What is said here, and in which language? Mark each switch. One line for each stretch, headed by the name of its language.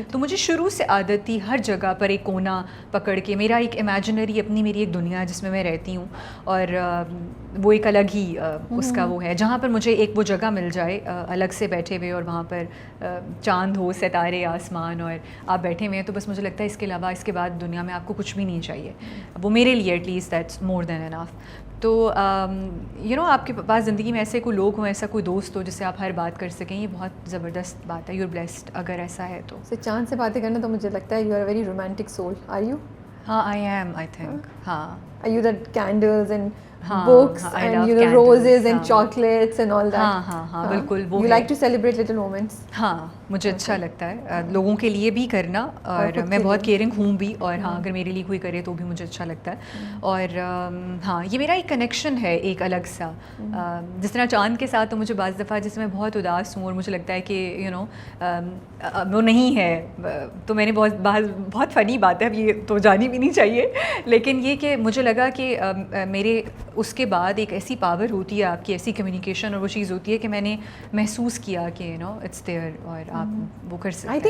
Urdu: تو مجھے شروع سے عادت تھی ہر جگہ پر ایک کونا پکڑ کے, میرا ایک امیجنری اپنی میری ایک دنیا جس میں رہتی ہوں, اور وہ ایک الگ ہی اس کا وہ ہے جہاں پر مجھے ایک وہ جگہ مل جائے الگ سے بیٹھے ہوئے, اور وہاں پر چاند ہو, ستارے, آسمان, اور آپ بیٹھے ہوئے ہیں, تو بس مجھے لگتا ہے اس کے علاوہ اس کے بعد دنیا میں آپ کو کچھ بھی نہیں چاہیے. وہ میرے لیے
English: At least that's more than enough.
Urdu: تو یو نو آپ کے پاس زندگی میں ایسے کوئی لوگ ہوں, ایسا کوئی دوست ہو جس سے آپ ہر بات کر سکیں, یہ بہت زبردست بات ہے.
English: you are blessed
Urdu: اگر ایسا ہے تو. چاند سے باتیں کرنا تو مجھے لگتا ہے
English: You are a very romantic soul. Are you? ہاں I am, I think. ہاں. Are you that candles and books and you know roses and chocolates and all that?
Urdu: ہاں بالکل. وہ
English: you like to celebrate little moments?
Urdu: ہاں مجھے اچھا لگتا ہے لوگوں کے لیے بھی کرنا, اور میں بہت کیئرنگ ہوں بھی, اور ہاں اگر میرے لیے کوئی کرے تو بھی مجھے اچھا لگتا ہے. اور ہاں یہ میرا ایک کنیکشن ہے ایک الگ سا, جس طرح چاند کے ساتھ. تو مجھے بعض دفعہ جیسے میں بہت اداس ہوں اور مجھے لگتا ہے کہ یو نو وہ نہیں ہے, تو میں نے بہت فنی بات ہے, اب یہ تو جانی بھی نہیں چاہیے, لیکن یہ کہ مجھے لگا کہ میرے اس کے بعد ایک ایسی پاور ہوتی ہے آپ کی, ایسی کمیونیکیشن, اور وہ چیز ہوتی ہے کہ میں نے محسوس کیا کہ
English: you know it's there,
Urdu: اور آپ وہ کر سکتے ہیں.